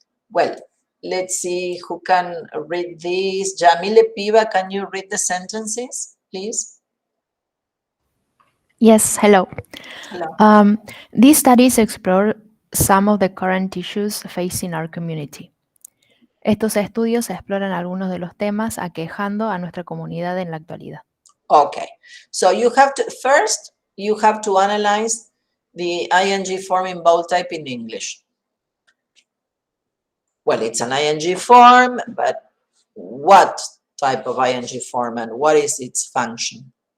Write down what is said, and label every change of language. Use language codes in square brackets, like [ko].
[en] Well, let's see who can read this. Jamile Piva, can you read the sentences, please? Yes, hello. Hello. These studies explore some of the current issues facing our community. [es] Estos estudios exploran algunos de los temas aquejando a nuestra comunidad en la actualidad. [en] Okay, so you have to analyze the ing form in bold type in English. Well, it's an ing form, but what type of ing form and what is its function?